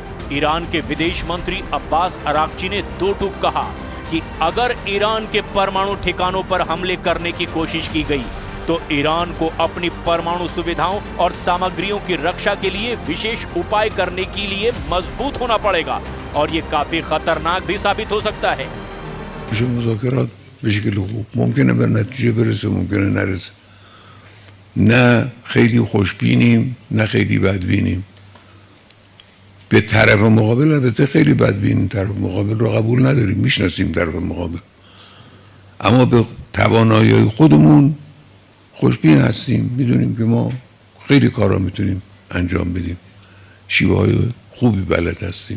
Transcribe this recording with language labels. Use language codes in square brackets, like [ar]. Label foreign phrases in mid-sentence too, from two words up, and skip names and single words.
[hi] ईरान के विदेश मंत्री अब्बास अराक्ची ने दो टूक कहा कि अगर ईरान के परमाणु ठिकानों पर हमले करने की कोशिश की गई तो ईरान को अपनी परमाणु सुविधाओं और सामग्रियों की रक्षा के लिए विशेष उपाय करने के लिए मजबूत होना पड़ेगा और ये काफी खतरनाक भी साबित हो सकता है। [fa] मुज़ाकरात به شکل خوب ممکنه به نتیجه برسه، ممکنه نرسه. نه خیلی خوشبینیم نه خیلی بدبینیم. به طرف مقابل البته خیلی بدبینیم، طرف مقابل رو قبول نداریم، میشناسیم طرف مقابل، اما به توانایی خودمون خوشبین هستیم، میدونیم که ما خیلی کارا میتونیم انجام بدیم، شیوه های خوبی بلد هستیم.